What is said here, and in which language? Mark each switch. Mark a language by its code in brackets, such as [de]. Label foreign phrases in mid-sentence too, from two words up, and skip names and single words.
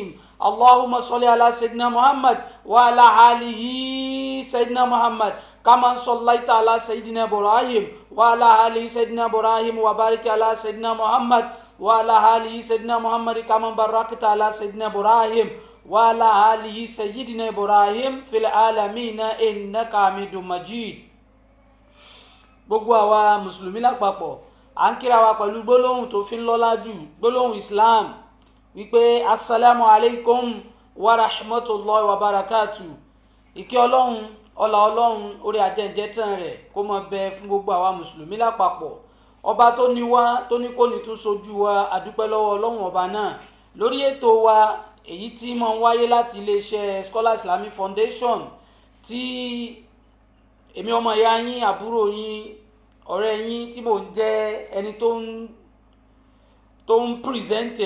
[ar] اللهم صل على سيدنا محمد وعلى آله سيدنا محمد كما صليت على سيدنا إبراهيم وعلى آله سيدنا إبراهيم وبارك على سيدنا محمد وعلى آله سيدنا محمد كما باركت على سيدنا إبراهيم وعلى آله سيدنا إبراهيم في العالمين إنك حميد مجيد. [yo] Gbogbo àwa mùsùlùmí lápapọ̀ à ń kíra wa pẹ̀lú gbólóhùn tó fi ń lọ́lá jù, gbólóhùn Islam, wípé [ar] السلام عليكم ورحمة الله وبركاته. [yo] Ìkẹ́ Ọlọ́run, ọlá Ọlọ́run, orí ajẹ́jẹ́ tán rẹ̀ kó máa bẹ fún gbogbo àwa mùsùlùmí lápapọ̀. Ọba tó ní wá, tó ní kó ní tún sojú wa, àdúpẹ́ lọ́wọ́ Ọlọ́run ọba náà. Lórí ètò wa èyí tí máa ń wáyé láti iléeṣẹ́ Scholar Islamic Foundation, tí èmi ọmọ ìyá yín, àbúrò yín, ọ̀rẹ́ yín tí mò ń jẹ́ ẹni tó ń pírìsẹ́ǹtẹ̀.